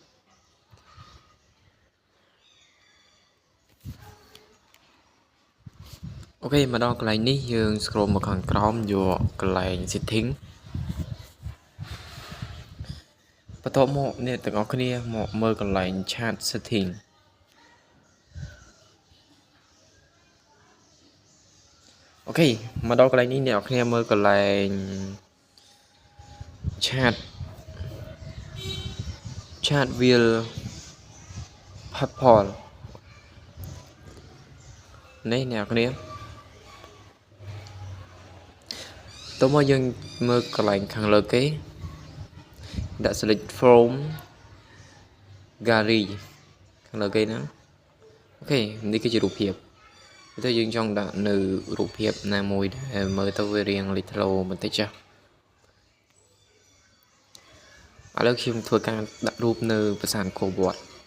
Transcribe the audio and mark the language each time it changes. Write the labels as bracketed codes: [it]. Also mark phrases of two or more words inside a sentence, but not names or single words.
[km] អូខេមកដល់កន្លែងនេះយើង scroll មកខាងក្រោមយកកន្លែង setting បន្ទាប់មកអ្នកទាំងអស់គ្នាមកមើលកន្លែង [en] chat setting [km] អូខេមកដល់កន្លែងនេះអ្នកនរគ្នាមើលកន្លែង [en] chat wheel purple [km] នេះអ្នកនរគ្នា តោះមកយើងមើលកន្លែងខាងលើគេដាក់ [en] select from gallery [km] ខាងលើគេណាអូខេនេះគឺជារូបភាពតែយើងចង់ដាក់នៅរូបភាពណាមួយដែលមើលទៅវារៀងលេចធ្លោបន្តិចចាស់ឥឡូវខ្ញុំធ្វើការដាក់រូបនៅភាសាអង្គរវត្ត